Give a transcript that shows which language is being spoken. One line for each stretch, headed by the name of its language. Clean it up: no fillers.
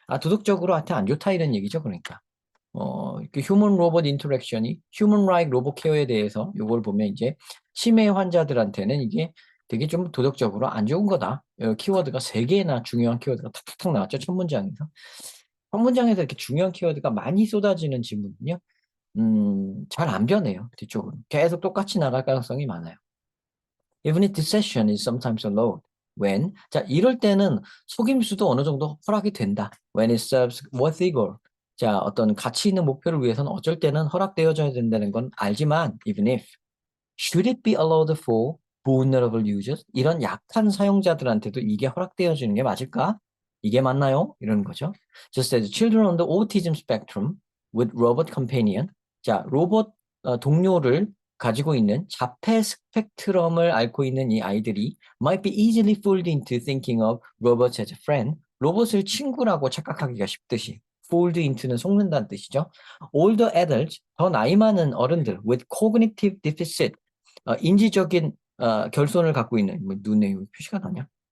Korean: 도덕적으로 한테 안 좋다 이런 얘기죠. 그러니까. 그 휴먼 로봇 인터랙션이 휴먼 라이크 로봇 케어에 대해서 요걸 보면 이제 치매 환자들한테는 이게 되게 좀 도덕적으로 안 좋은 거다. 키워드가 3개나 중요한 키워드가 탁탁탁 나왔죠. 첫 문장에서. 첫 문장에서 이렇게 중요한 키워드가 많이 쏟아지는 질문은요. 잘 안 변해요. 뒤쪽으로. 계속 똑같이 나갈 가능성이 많아요.
English: Even if the session is sometimes allowed. When?
Korean: 자, 이럴 때는 속임수도 어느 정도 허락이 된다.
English: When it serves worthy goal.
Korean: 자, 어떤 가치 있는 목표를 위해서는 어쩔 때는 허락되어져야 된다는 건 알지만,
English: even if. Should it be allowed for vulnerable users?
Korean: 이런 약한 사용자들한테도 이게 허락되어지는 게 맞을까? 이게 맞나요? 이러는 거죠.
English: Just as children on the autism spectrum with robot companion.
Korean: 자, 로봇 동료를 가지고 있는 자폐 스펙트럼을 앓고 있는 이 아이들이
English: might be easily fooled into thinking of robots as a friend.
Korean: 로봇을 친구라고 착각하기가 쉽듯이 fooled into는 속는다는 뜻이죠.
English: Older adults,
Korean: 더 나이 많은 어른들
English: with cognitive deficit,
Korean: 인지적인 결손을 갖고 있는 뭐 눈에 표시가 나냐?